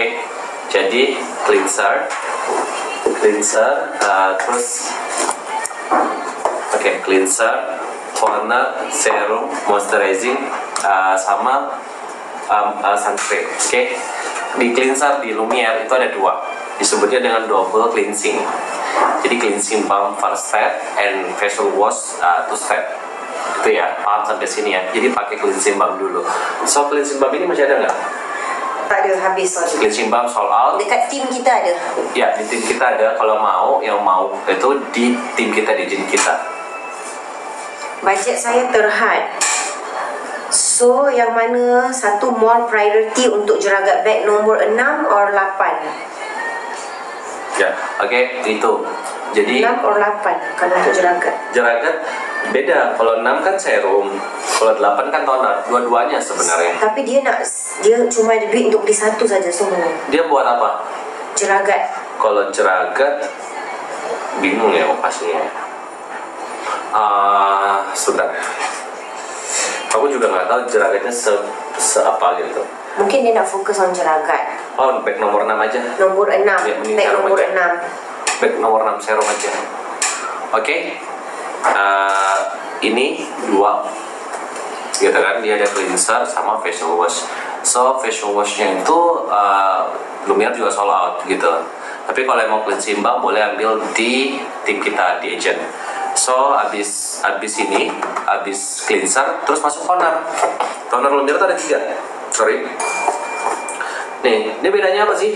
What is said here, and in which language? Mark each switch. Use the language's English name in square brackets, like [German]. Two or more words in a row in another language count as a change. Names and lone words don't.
[Indonesian] Jadi cleanser, terus cleanser, toner, serum, moisturizing, sama sunscreen. Oke. Di cleanser di Lumiere itu ada dua, disebutnya dengan [English] double cleansing. Jadi cleansing balm first step and facial wash two step. [Indonesian] Itu ya, paham sampai sini ya. Jadi pakai [English] cleansing balm [Indonesian] dulu. So [English] cleansing balm [Indonesian] ini masih ada nggak? [Malay] Tak ada, habis. [English] Cleansing balm sold out. [Malay] Dekat tim kita ada. [Indonesian] Ya, di tim kita ada. Kalau yang mau itu di tim kita, di gym kita. [Malay] Bajet saya terhad. So, yang mana satu [English] more priority [Malay] untuk jeragat beg nombor 6 or 8? [Indonesian] Ya, oke, itu. Jadi [Malay] 6 or 8 kalau untuk jeragat. [Indonesian] Jeragat beda. Kalau 6 kan serum, kalau 8 kan toner. Dua-duanya sebenarnya. [Malay] Tapi dia cuma ada duit untuk beli satu saja semua. Dia buat apa? Jeragat. [Indonesian] Kalau jeragat bingung ya lokasinya. Sudah. Aku juga nggak tahu jeragatnya apa gitu. [Malay] Mungkin dia nak fokus on jeragat. [Indonesian] Oh, bag nomor 6 aja. Nomor 6. Ya, Beg nomor 6. Bag nomor 6 serum aja. Oke. Ini dua. Gitu kan, dia ada cleanser sama [English] facial wash. [Indonesian] So facial washnya itu Lumiere juga [English] sold out [Indonesian] gitu. Tapi kalau yang mau [English] cleansing balm [Indonesian] boleh ambil di tim kita, di agent. So abis cleanser terus masuk toner. Toner Lumiere itu ada 3. Sorry. Nih, ini bedanya apa sih?